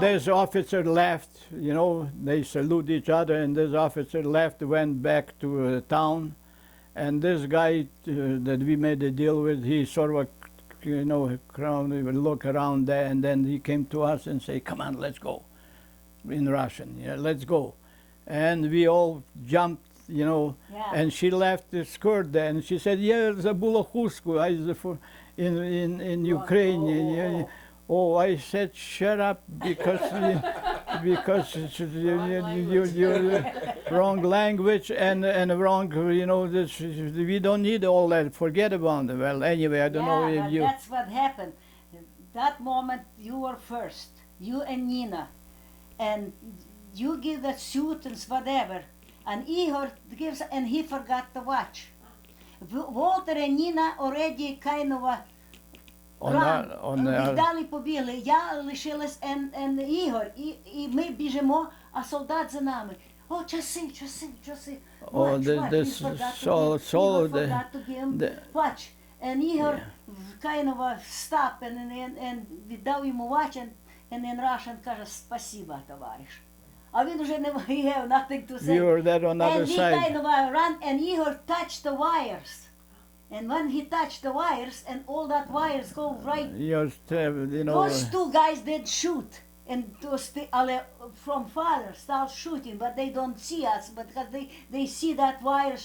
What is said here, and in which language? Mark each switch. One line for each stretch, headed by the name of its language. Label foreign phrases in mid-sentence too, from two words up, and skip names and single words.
English: this officer left, you know, they salute each other, and this officer left, went back to town, and this guy that we made a deal with, he sort of, you know, he would look around there, and then he came to us and say, come on, let's go, in Russian, yeah, let's go. And we all jumped, you know, Yeah. and she left the skirt there, and she said, yeah,
Ukrainian: забула хустку,
English: in Ukraine. Yeah. Oh, I said, shut up, because because you wrong language and wrong, you know, this, we don't need all that, forget about it. Well, anyway, I don't know Yeah, if but you... that's what happened. That moment, you were first, you and Nina, and you give the suit and whatever, and Igor gives, and he forgot the watch. Walter and Nina already kind of
Ukrainian: віддали побігли. Я лишилась and Ігор, і ми біжимо, а солдат за нами. О, часи.
English: Oh, this Igor forgot to give him watch. And Igor kind of stop and
Ukrainian: віддав йому
English: watch, and in Russian каже,
Russian: спасибо, товариш.
Ukrainian: А він вже не
English: have nothing to say. We were there on the other And he side. kind of ran, and Igor touched the wires. And when he touched the wires, and all that wires go right, You know, those two guys did shoot. And those from far start shooting, but they don't see us, but because they see that wires.